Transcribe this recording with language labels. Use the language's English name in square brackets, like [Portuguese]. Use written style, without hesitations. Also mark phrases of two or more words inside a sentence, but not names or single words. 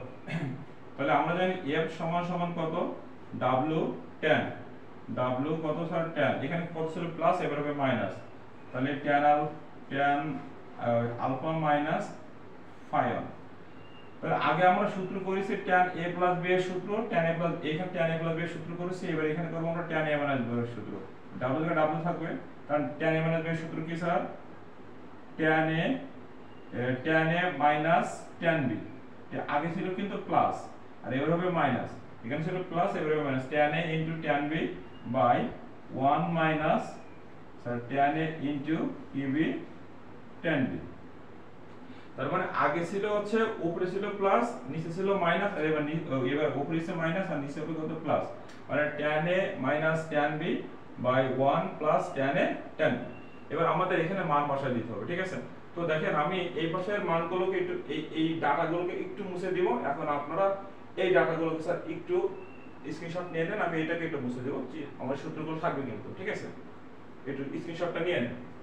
[Bangla] তাহলে আমরা জানি f সমান সমান কত? w tan। w কত স্যার? tan। এখানে কত ছিল? প্লাস, এবার হবে মাইনাস। তাহলে tan আলফা মাইনাস phi1। তাহলে আগে আমরা সূত্র করেছি tan a প্লাস b এর সূত্র, tan a প্লাস, এখানে tan a প্লাস b এর সূত্র করেছি, এবার এখানে করব আমরা tan a মাইনাস b এর সূত্র। w এর w থাকবে, কারণ tan a মাইনাস b এর সূত্র কি স্যার? tan a মাইনাস tan b। আগে ছিল কিন্তু প্লাস, আর এবার হবে মাইনাস। এখানে ছিল প্লাস, এবার হবে মাইনাস। tan a ইনটু tan b বাই 1 মাইনাস স্যার tan a ইনটু qb tan b। তার মানে আগে ছিল হচ্ছে উপরে ছিল প্লাস নিচে ছিল মাইনাস, এবার উপরে ছিল মাইনাস আর নিচে হবে কত প্লাস, মানে tan a মাইনাস tan b বাই 1 প্লাস tan a tan b। এবার আমাদের এখানে মান বসায় দিতে হবে, ঠিক আছে। তো দেখেন আমি এই পাশের মানগুলোকে একটু এই ডাটাগুলোকে একটু মুছে দিব। এখন আপনারা এই ডাটাগুলোকে স্যার একটু স্ক্রিনশট নিয়ে নেন, আমি এটাকে একটু মুছে দেব, আমার সূত্রগুলো থাকবে কিন্তু, ঠিক আছে। একটু স্ক্রিনশটটা নিয়ে নেন।